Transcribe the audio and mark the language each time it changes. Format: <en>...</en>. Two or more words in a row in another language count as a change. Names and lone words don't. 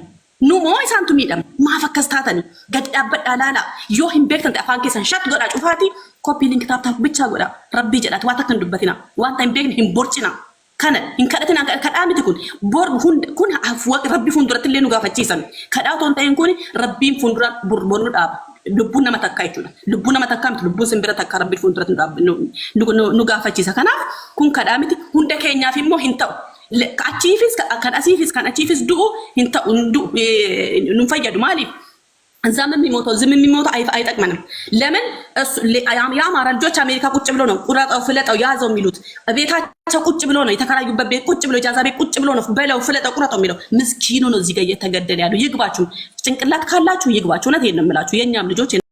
<om>Numoo isaantu miidhama. Maaf akkas taatanii gadi dhaabbadhaa laalaa yoo hin beektan afaan keessan shat godhaa cufaati</om> <en>koppii linki</en> <om>taap bichaa godha rabbii jedhaati waan takka hin dubbatina wanta hin beekne hin borcina kana hin kadhatina kadhaa miti kun rabbii fuulduratti illee nu gaafachiisan kadhaa otoo hin ta'in kun rabbiin fuuldura borbonu dhaaba lubbuun nama takkaa jechuudha lubbuun nama takkaa miti lubbuun simbira takkaa rabbii fuulduratti nu gaafachiisa kanaaf kun kadhaa miti hunda keenyaaf immoo hin ta'u. Kan achiifis du'u hin ta'u nu fayyadu maaliif?</om> <am>Zamin የሚሞተው አይጠቅመንም። ለምን የአማራ ልጆች አሜሪካ ቁጭ ብሎ ነው ቁረጣው ፍለጣው ያዘው የሚሉት ቤታቸው ቁጭ ብሎ ነው የተከራዩበት ቤት ቁጭ ብሎ ጃዛ ቤት ቁጭ ብሎ ነው በለው ፍለጣው ቁረጣው የሚለው ምስኪኑ ነው እዚህ ጋር እየተገደለ ያለው። ይግባችሁ ጭንቅላት ካላችሁ ይግባችሁ። እውነቴን ነው የምላችሁ የኛም ልጆች</am>